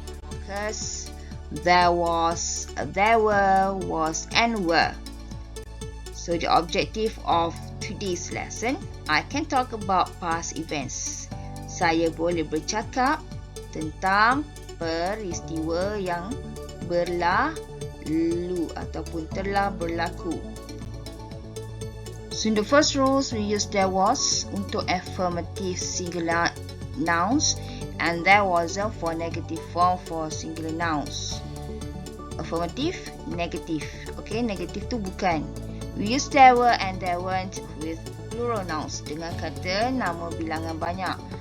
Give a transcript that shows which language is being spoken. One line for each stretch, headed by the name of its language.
English: because there was, there were, was, and were. So the objective of today's lesson, I can talk about past events.
Malay: Saya boleh bercakap tentang peristiwa yang berlalu ataupun telah berlaku.
English: So in the first rules, we use there was
Malay: untuk
English: affirmative singular nouns and there wasn't for negative form for singular nouns. Affirmative, negative. Okay, negative
Malay: tu bukan.
English: We use there were and there weren't with plural nouns
Malay: dengan kata nama bilangan banyak.